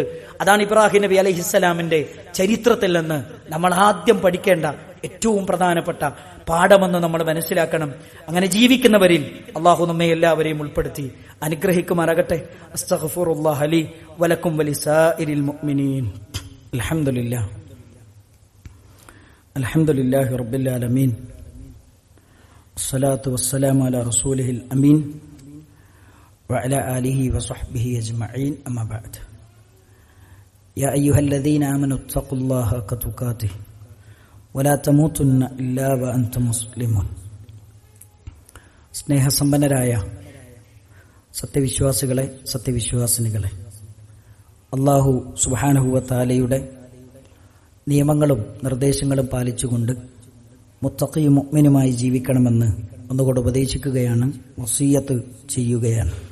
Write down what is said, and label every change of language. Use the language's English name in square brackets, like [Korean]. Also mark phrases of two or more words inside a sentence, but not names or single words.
[Malayalam] അതാണ് ഇബ്രാഹിം നബി [Arabic] عليه السلام [Malayalam] ചരിത്രത്തിൽ നിന്ന് നമ്മൾ ആദ്യം പഠിക്കേണ്ട ഏറ്റവും പ്രധാനപ്പെട്ട പാഠമെന്ന് നമ്മൾ മനസ്സിലാക്കണം. അങ്ങനെ ജീവിക്കുന്നവരിൽ അള്ളാഹു നമ്മെ എല്ലാവരെയും ഉൾപ്പെടുത്തി അനുഗ്രഹിക്കുമാറാകട്ടെ. [Arabic] أستغفر الله لي ولكم ولسائر المؤمنين. الحمد لله رب العالمين. الصلاة والسلام على رسوله الأمين وعلى آله وصحبه أجمعين. أما بعد يا أيها الذين آمنوا اتقوا الله حق تقاته ولا تموتن إلا وأنتم مسلمون. [Malayalam] സ്നേഹസമ്പന്നരായ സത്യവിശ്വാസികളെ, സത്യവിശ്വാസിനികളെ, [Arabic] الله سبحانه وتعالى [Malayalam] നിയമങ്ങളും നിർദ്ദേശങ്ങളും പാലിച്ചുകൊണ്ട് മുത്തഖിയും മുഅ്മിനുമായി ജീവിക്കണമെന്ന് ഒന്നുകൂടെ ഉപദേശിക്കുകയാണ്, വസിയ്യത്ത് ചെയ്യുകയാണ്.